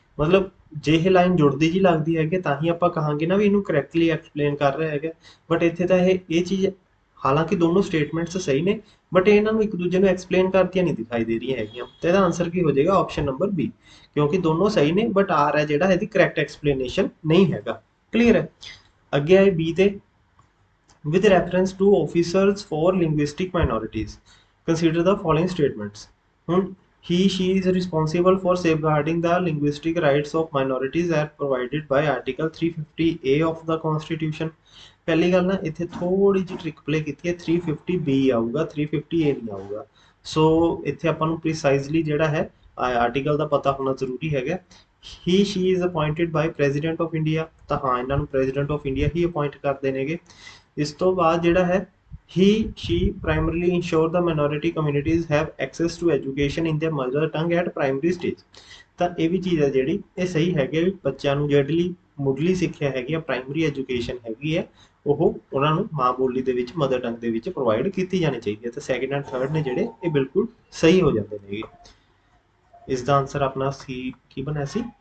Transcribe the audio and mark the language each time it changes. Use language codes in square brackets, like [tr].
[pa] ਮਤਲਬ ਜੇ ਇਹ ਲਾਈਨ ਜੁੜਦੀ ਜੀ ਲੱਗਦੀ ਹੈਗੀ ਤਾਂ ਹੀ ਆਪਾਂ ਕਹਾਂਗੇ ਨਾ ਵੀ ਇਹਨੂੰ ਕਰੈਕਟਲੀ ਐਕਸਪਲੇਨ ਕਰ ਰਿਹਾ ਹੈਗਾ। ਬਟ ਇੱਥੇ ਤਾਂ ਇਹ ਚੀਜ਼, ਹਾਲਾਂਕਿ ਦੋਨੋਂ ਸਟੇਟਮੈਂਟਸ ਸਹੀ ਨੇ, ਬਟ ਇਹਨਾਂ ਨੂੰ ਇੱਕ ਦੂਜੇ ਨੂੰ ਐਕਸਪਲੇਨ ਕਰਦੀਆਂ ਨਹੀਂ ਦਿਖਾਈ ਦੇ ਰਹੀਆਂ ਹੈਗੀਆਂ। ਤੇ ਇਹਦਾ ਆਨਸਰ ਕੀ ਹੋ ਜਾਏਗਾ? ਆਪਸ਼ਨ ਨੰਬਰ ਬੀ, ਕਿਉਂਕਿ ਦੋਨੋਂ ਸਹੀ ਨੇ, ਬਟ ਆਰ ਹੈ ਜਿਹੜਾ ਇਹਦੀ ਕਰੈਕਟ ਐਕਸਪਲੇਨੇਸ਼ਨ ਨਹੀਂ ਹੈਗਾ। ਕਲੀਅਰ ਹੈ। ਅੱਗੇ ਆਏ ਬੀ ਤੇ। [en] with reference to officers for linguistic minorities, consider the following statements. ਹੁਣ he she is responsible for safeguarding the linguistic rights of minorities as provided by article 350A of the constitution। [pa] ਪਹਿਲੀ ਗੱਲ ਨਾ, ਇੱਥੇ ਥੋੜੀ ਜਿਹੀ trick play ਕੀਤੀ ਹੈ, 350B ਆਊਗਾ, 350A ਨਹੀਂ ਆਊਗਾ। ਸੋ ਇੱਥੇ ਆਪਾਂ ਨੂੰ ਪ੍ਰੀਸਾਈਜ਼ਲੀ ਜਿਹੜਾ ਹੈ ਆਰਟੀਕਲ ਦਾ ਪਤਾ ਹੋਣਾ ਜ਼ਰੂਰੀ ਹੈਗਾ। [en] he she is appointed by president of india, [pa] ਤਾਂ ਹਾਂ ਇਹਨਾਂ ਨੂੰ [en] president of india [pa] he appoint ਕਰਦੇ ਨੇਗੇ। ਇਸ ਤੋਂ ਬਾਅਦ ਜਿਹੜਾ ਹੈ [en] he she primarily ensure the minority communities have access to education in their mother tongue at primary stage। [pa] ਤਾਂ ਇਹ ਵੀ ਚੀਜ਼ ਹੈ ਜਿਹੜੀ ਇਹ ਸਹੀ ਹੈਗੀ ਵੀ ਬੱਚਿਆਂ ਨੂੰ ਜਿਹੜੀ ਮੁੱਢਲੀ ਸਿੱਖਿਆ ਹੈਗੀ ਆ, ਪ੍ਰਾਇਮਰੀ ਐਜੂਕੇਸ਼ਨ ਹੈਗੀ ਹੈ, ਉਹ ਉਹਨਾਂ ਨੂੰ ਮਾਂ ਬੋਲੀ ਦੇ ਵਿੱਚ, ਮਦਰ ਟੰਗ ਦੇ ਵਿੱਚ ਪ੍ਰੋਵਾਈਡ ਕੀਤੀ ਜਾਣੀ ਚਾਹੀਦੀ ਹੈ। ਤੇ ਸੈਕਿੰਡ ਐਂਡ ਥਰਡ ਨੇ ਜਿਹੜੇ, ਇਹ ਬਿਲਕੁਲ ਸਹੀ ਹੋ ਜਾਂਦੇ ਨੇਗੇ। ਇਸ ਦਾ ਆਨਸਰ ਆਪਣਾ ਸੀ ਕੀ ਬਣਿਆ ਸੀ?